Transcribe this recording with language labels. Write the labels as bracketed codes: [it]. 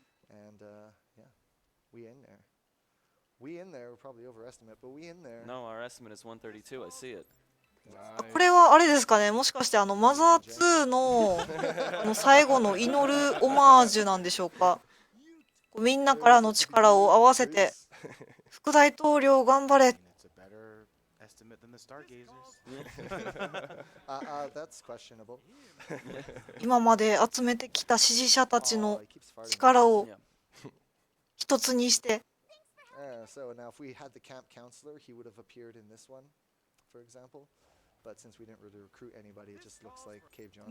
[en] And yeah, we in there. We in there. We'll probably overestimate, but we in there. No, our estimate is 132. I see it. [ja] これはあれですかね、もしかしてマザー2の最後の祈るオマージュなんでしょうか。みんなからの力を合わせて副大統領頑張れ。 [en] It's a better estimate than the Stargazers. That's questionable. [ja] 今まで集めてきた支持者たちの力を [en] Yeah. [ja] 一つにして。 [en] So now if we had the camp counselor, he would have appeared in this one, for example. But since we didn't really recruit anybody, it just looks like Cave Johnson.